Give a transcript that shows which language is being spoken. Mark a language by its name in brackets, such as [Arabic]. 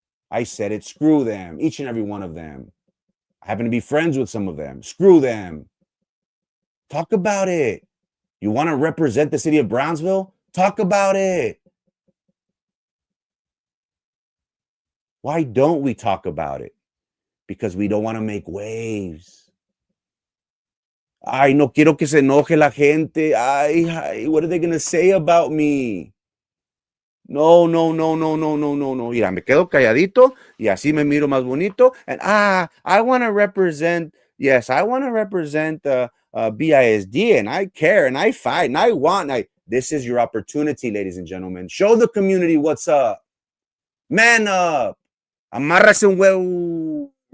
[English] I said it, screw them, each and every one of them. I happen to be friends with some of them. Screw them. Talk about it. You want to represent the city of Brownsville? Talk about it. Why don't we talk about it? Because we don't want to make waves. [Spanish] Ay, no quiero que se enoje la gente. [English] Ay, what are they going to say about me? No. [Spanish] Mira, me quedo calladito y así me miro más bonito. [English] And I want to represent, yes, I want to represent BISD, and I care, and I fight, and I want. This is your opportunity, ladies and gentlemen. Show the community what's up. Man up. [Spanish] Amarrase un huevo.